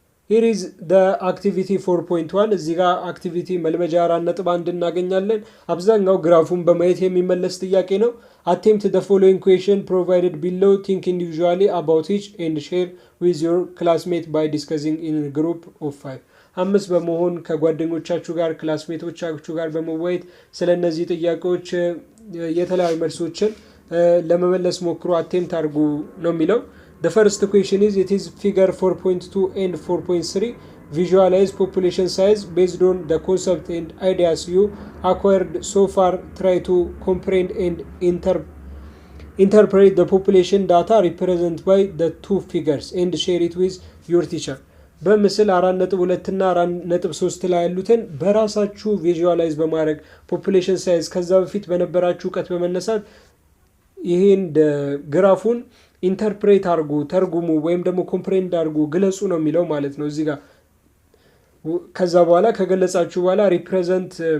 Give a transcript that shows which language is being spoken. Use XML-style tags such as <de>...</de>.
<en>ሂር ኢዝ ዘ አክቲቪቲ 4.1</en> <am>እዚህ ጋር አክቲቪቲ መልመጃ 4.1 እናገኛለን። አብዛኛው ግራፉን በማየት የሚመለስ ጥያቄ ነው።</am> <en>attempt the following question provided below, think individually about each and share with your classmate by discussing in a group of 5</en> <am>5 በመሆን ከጓደኞቻችሁ ጋር ክላስሜቶቻችሁ ጋር በመወያየት ስለነዚህ ጥያቄዎች የተለያዩ መልሶችን ለመመለስ ሞክሩ፣ attempt አድርጉ ነው የሚለው።</am> <en>The first question is, it is figure 4.2 and 4.3. Visualize population size based on the concept and ideas you acquired so far. Try to comprehend and interpret the population data represented by the two figures and share it with your teacher.</en> <am>በምስል 4.2 እና 4.3 ላይ ያሉትን በራሳችሁ ቪዥዋላይዝ በማድረግ ፖፑሌሽን ሳይዝ ከዛ በፊት በነበራችሁ እውቀት በመነሳት ይሄን ግራፉን ኢንተርፕሬት አድርጉ፣ ተርጉሙ ወይም ደግሞ ኮምፕሬንድ አድርጉ፣ ግለጹ ነው የሚለው ማለት ነው እዚህ ጋር። ከዛ በኋላ ከገለጻችሁ በኋላ ሪፕሬዘንት</am>